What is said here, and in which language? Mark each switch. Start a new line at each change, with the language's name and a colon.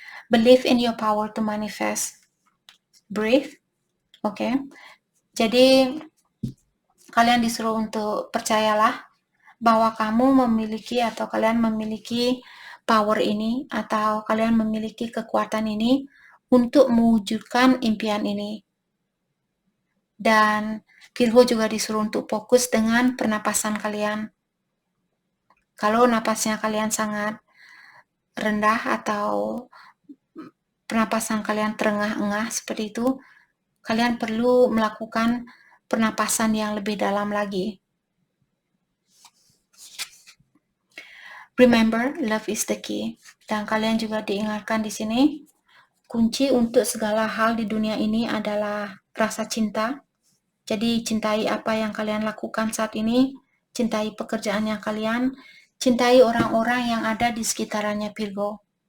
English: Believe in your power to manifest. Breathe. Oke.
Indonesian: Jadi kalian disuruh untuk percayalah bahwa kamu memiliki atau kalian memiliki power ini atau kalian memiliki kekuatan ini untuk mewujudkan impian ini. Dan Virgo juga disuruh untuk fokus dengan pernapasan kalian. Kalau napasnya kalian sangat rendah atau pernapasan kalian terengah-engah seperti itu, kalian perlu melakukan pernapasan yang lebih dalam lagi.
English: Remember, love is the key.
Indonesian: Dan kalian juga diingatkan di sini, kunci untuk segala hal di dunia ini adalah rasa cinta. Jadi cintai apa yang kalian lakukan saat ini, cintai pekerjaannya kalian, cintai orang-orang yang ada di sekitarannya Virgo.